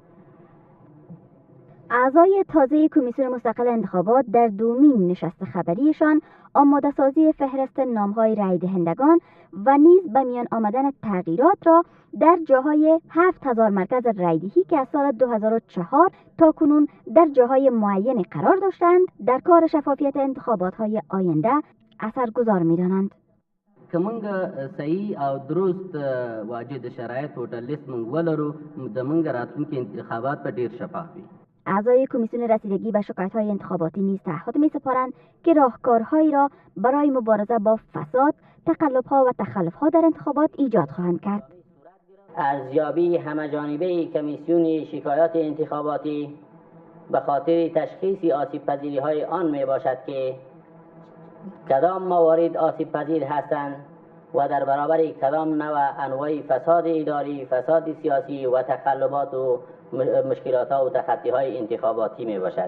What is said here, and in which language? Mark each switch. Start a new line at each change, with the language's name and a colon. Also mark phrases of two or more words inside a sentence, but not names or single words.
Persian: اعضای تازه کمیسیون مستقل انتخابات در دومین نشست خبریشان آماده سازی فهرست نام‌های رای دهندگان و نیز به میان آمدن تغییرات را در جاهای 7000 مرکز رایدهی که از سال 2004 تا کنون در جاهای معین قرار داشتند در کار شفافیت انتخابات‌های آینده اثرگذار می‌دانند.
Pashto: که مونږ صحیح او درست واجد شرایط او لیست مونږ ولرو د مونږ راتلونکي انتخابات به ډیر شفاف وي.
Persian: اعضای کمیسیون رسیدگی به شکایت‌های انتخاباتی نیز تعهد می‌سپارند که راهکارهایی را برای مبارزه با فساد، تقلب‌ها و تخلف‌ها در انتخابات ایجاد خواهند کرد. ارزیابی همه‌جانبه کمیسیون شکایات انتخاباتی به خاطر تشخیص آسیب‌پذیری‌های آن میباشد که کدام موارد آسیب‌پذیر هستند و در برابر کدام نوع انواع فساد اداری، فساد سیاسی و تقلبات و مشکلات و تخطی‌های انتخاباتی می باشد.